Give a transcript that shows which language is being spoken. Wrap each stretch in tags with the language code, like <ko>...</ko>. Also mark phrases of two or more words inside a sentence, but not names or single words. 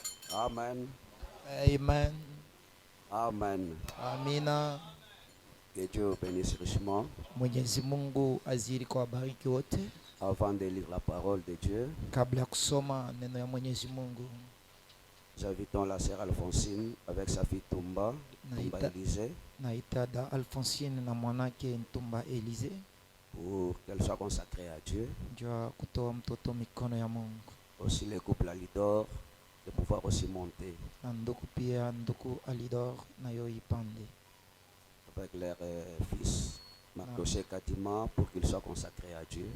<fr>Amen. Amen. Amen.</fr> <sw>Amina.</sw> <fr>Que Dieu bénisse richement.</fr> <sw>Mwenyezi Mungu azidi kuwabariki wote.</sw> <fr>Avant de lire la parole de Dieu,</fr> <sw>Kabla ya kusoma neno ya Mwenyezi Mungu,</sw> <fr>j'invitons la sœur Alphonsine avec sa fille Tumba Élysée,</fr> <sw>naita da Alphonsine na mwanake Ntumba Elize</sw> <fr>pour qu'elle soit consacrée à Dieu.</fr> <sw>jua kutoa mtoto mikono ya Mungu.</sw> <fr>Aussi le couple Alidor de pouvoir aussi monter</fr> <sw>Na nduku pia nduku Alidor nayo ipande</sw> <fr>avec leur fils Mardoché Kadima pour qu'il soit consacré à Dieu.</fr>